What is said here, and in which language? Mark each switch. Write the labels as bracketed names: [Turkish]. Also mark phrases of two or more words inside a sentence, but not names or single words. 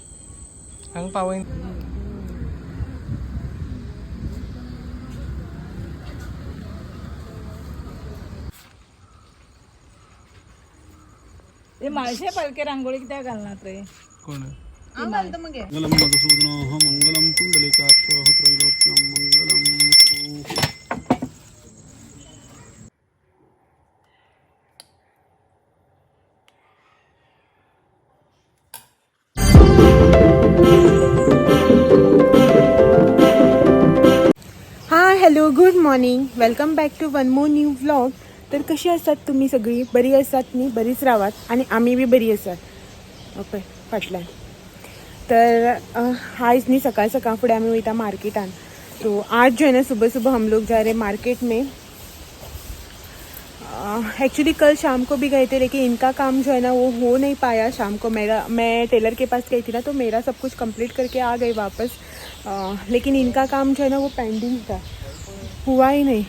[Konkani] हांगा पावय ते माळशे पालके रांगोळी कित्याक घालनात रे कोण हांव घालता मगे [Sanskrit] मंगलम मधुसूदनः मंगलम पुंडलिकाक्षः त्रैलोक्यं मंगलम कुरु [English] Hello good morning welcome back to one more new vlog. [Konkani] तर कशी आसात तुम्ही सगळी? बरी आसात न्ही? बरीच रावात आणि आम्ही बी बरी आसात ओके फाटल्यान. तर आज न्ही सकाळ सकाळ फुडें आमी वयता मार्केटान. [Hindi] तो आज जो है ना सुबह सुबह हम लोग जा रहे मार्केट में. एक्चुअली कल शाम को भी गए थे लेकिन इनका काम जो है ना वो हो नहीं पाया शाम को. मैं टेलर के पास गई थी ना तो मेरा सब कुछ कंप्लीट करके आ गई वापस. लेकिन इनका काम जो है ना वो पेंडिंग था, हुआ ही नहीं.